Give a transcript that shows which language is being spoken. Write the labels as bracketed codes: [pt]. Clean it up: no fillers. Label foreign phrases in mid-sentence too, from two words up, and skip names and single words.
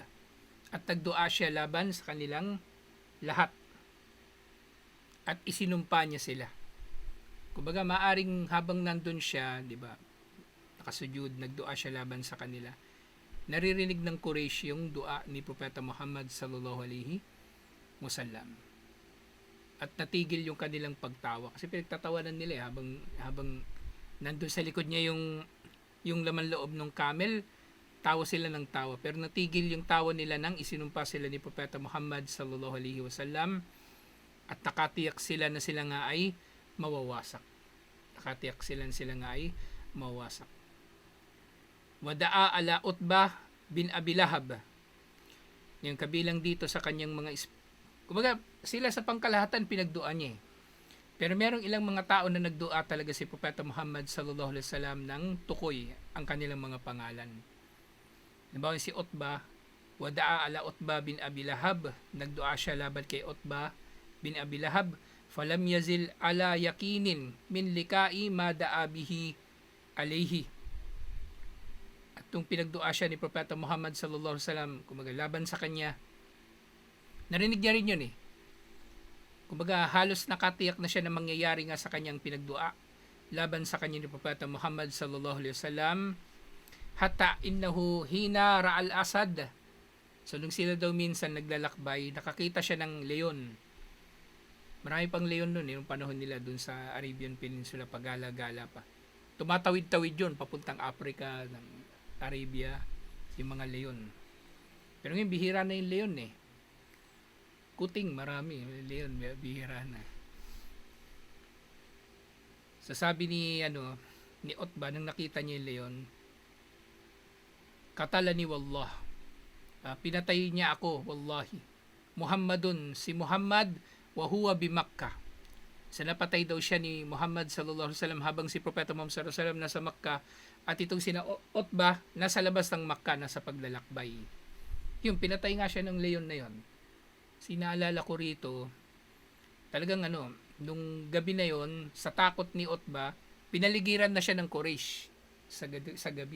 [tl] At nagdua siya laban sa kanilang lahat. At isinumpa niya sila. Kumbaga, maaring habang nandun siya, di ba, nakasujud, nagdua siya laban sa kanila. Naririnig ng Quraysh yung dua ni Propeta Muhammad [ar] sallallahu alaihi wasallam. [tl] At natigil yung kanilang pagtawa kasi pinagtatawanan nila habang nandun sa likod niya yung laman loob ng camel, tawa sila ng tawa, pero natigil yung tawa nila nang isinumpa sila ni Propeta Muhammad [ar] sallallahu alaihi wasallam [tl] at nakatiyak sila na sila nga ay mawawasak. [ar] Wada'a ala Utbah bin Abi Lahab. [tl] Yung kabilang dito sa kanyang mga kumbaga, sila sa pangkalahatan pinagdua niya eh. Pero merong ilang mga tao na nagdua talaga si Propeta Muhammad [ar] sallallahu alaihi wasallam [tl] ng tukoy ang kanilang mga pangalan. Halimbawa si Utbah, [ar] wada'a ala Utbah bin Abi Lahab, [tl] nagdua siya laban kay Utbah bin Abi Lahab, [ar] falam yazil ala yakinin min likai ma da'a bihi alayhi. [tl] At tung pinagdua siya ni Propeta Muhammad [ar] sallallahu alaihi wasallam, [tl] kumaga laban sa kanya, narinig niya rin yun eh. Kumbaga halos nakatiyak na siya na mangyayari nga sa kanyang pinagdua laban sa kanya ni Propeta Muhammad [ar] sallallahu alaihi wasallam, hatta innahu hina ra'al asad. [tl] So nung sila daw minsan naglalakbay, nakakita siya ng leon. Marami pang leon nun yung panahon nila dun sa [en] Arabian Peninsula, [tl] pagala-gala pa. Tumatawid-tawid yun papuntang Africa, ng Arabia, yung mga leon. Pero ngayon bihira na yung leon eh. Kuting marami, leon bihira na. Sasabi ni Utbah nang nakita niya yung leon, [ar] katalani wallah, [tl] pinatay niya ako wallahi, Muhammadun, si Muhammad, [ar] wa huwa bi Makkah, [tl] Sa napatay daw siya ni Muhammad [ar] sallallahu alaihi wasallam [tl] habang si Propeta Muhammad [ar] sallallahu alaihi wasallam [tl] nasa Makkah at itong sina Utbah nasa labas ng Makkah nasa paglalakbay. Yung pinatay nga siya ng leon na yon. Sinaalala ko rito, talagang nung gabi na yon, sa takot ni Utbah, pinaligiran na siya ng Quraysh sa gabi.